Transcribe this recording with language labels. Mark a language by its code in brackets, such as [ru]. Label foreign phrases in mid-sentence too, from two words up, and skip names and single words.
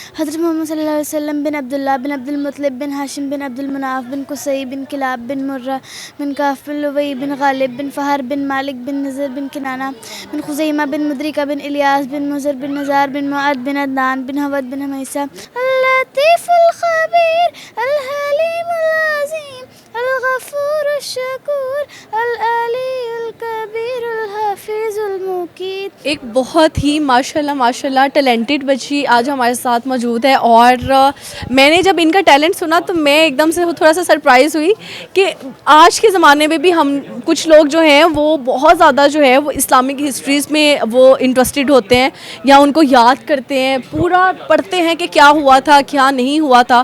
[ar] حضرت محمد صلى الله عليه وسلم بن عبد الله بن عبد المطلب بن هاشم بن عبد مناف بن قصي بن كلاب بن مرة بن كعب بن لؤي بن غالب بن فهر بن مالك بن نضر بن كنانة بن خزيمة بن مدركة بن إلياس بن مضر بن نزار بن معد بن عدنان بن هود بن هميسع اللطيف الخبير الحليم العظيم الغفور الشكور العلي الكبير الحفيظ المقيت. [hi] एक बहुत ही माशाल्लाह माशाल्लाह टैलेंटेड बच्ची आज हमारे साथ मौजूद है और मैंने जब इनका टैलेंट सुना तो मैं एकदम से थोड़ा सा सरप्राइज़ हुई कि आज के ज़माने में भी हम कुछ लोग जो हैं वो बहुत ज़्यादा जो है वो [en] Islamic histories [hi] में वो इंटरेस्टेड होते हैं या उनको याद करते हैं, पूरा पढ़ते हैं कि क्या हुआ था क्या नहीं हुआ था।